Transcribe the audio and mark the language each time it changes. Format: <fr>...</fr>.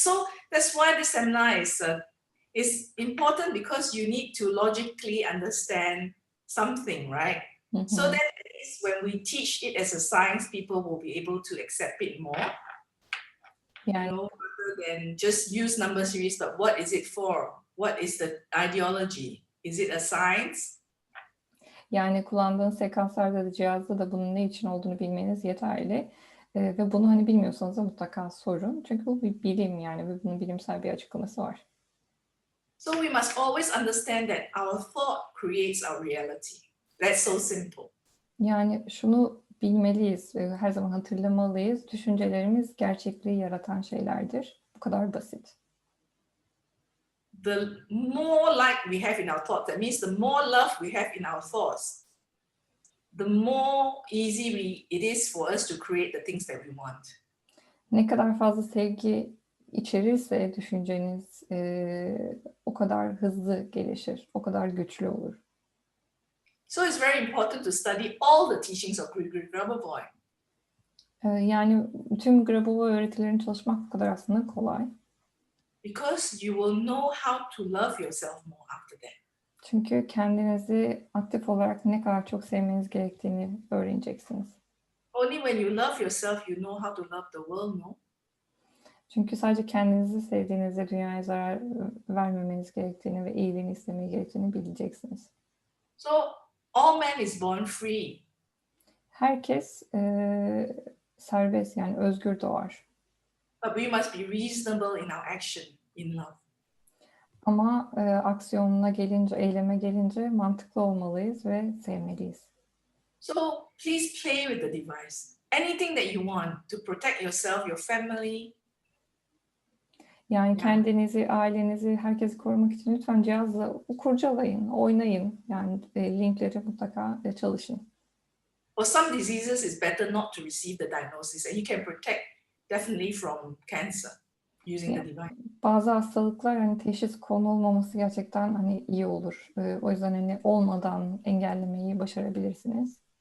<en>So that's why this seminar is important, because you need to logically understand something, right? Mm-hmm. So that at least when we teach it as a science, people will be able to accept it more. Yeah. Rather than just use number series, but what is it for? What is the ideology? Is it a science?</en> <tr>Yani kullandığınız sekanslarda da cihazda da bunun ne için olduğunu bilmeniz yeterli. Ve bunu hani bilmiyorsanız da mutlaka sorun. Çünkü bu bir bilim yani ve bunun bilimsel bir açıklaması var.</tr> <en>So we must always understand that our thought creates our reality. That's so simple. Yani</en> <tr>şunu bilmeliyiz, her zaman hatırlamalıyız. Düşüncelerimiz gerçekliği yaratan şeylerdir. Bu kadar basit.</tr> <en>The more like we have in our thoughts, that means the more love we have in our thoughts, the more easy it is for us to create the things that we want.</en> <tr>Ne kadar fazla sevgi içerirse düşünceniz o kadar hızlı gelişir, o kadar güçlü olur.</tr> <en>So it's very important to study all the teachings of Gregory Grabovoi.</en> <tr>Yani tüm Grabovoi öğretilerini çalışmak bu kadar aslında kolay.</tr> <en>Because you will know how to love yourself more after that.</en> <tr>Çünkü kendinizi aktif olarak ne kadar çok sevmeniz gerektiğini öğreneceksiniz.</tr> <en>Only when you love yourself, you know how to love the world, no?</en> <tr>Çünkü sadece kendinizi sevdiğinizde dünyaya zarar vermemeniz gerektiğini ve iyiliğini istemeye gerektiğini bileceksiniz.</tr> <en>So all man is born free.</en> <tr>Herkes serbest yani özgür doğar.</tr> <en>But we must be reasonable in our action in love.</en> <tr>Ama aksiyonuna gelince, eyleme gelince mantıklı olmalıyız ve sevmeliyiz.</tr> <en>So please play with the device. Anything that you want to protect yourself, your family.</en> <tr>Yani kendinizi, ailenizi, herkesi korumak için lütfen cihazla kurcalayın, oynayın. Yani linkleri mutlaka çalışın.</tr> <en>For some diseases, it's better not to receive the diagnosis, and you can protect definitely from cancer using the device.</en> <tr>Bazı hastalıklar hani teşhis konulmaması gerçekten hani iyi olur. O yüzden hani olmadan engellemeyi başarabilirsiniz.</tr>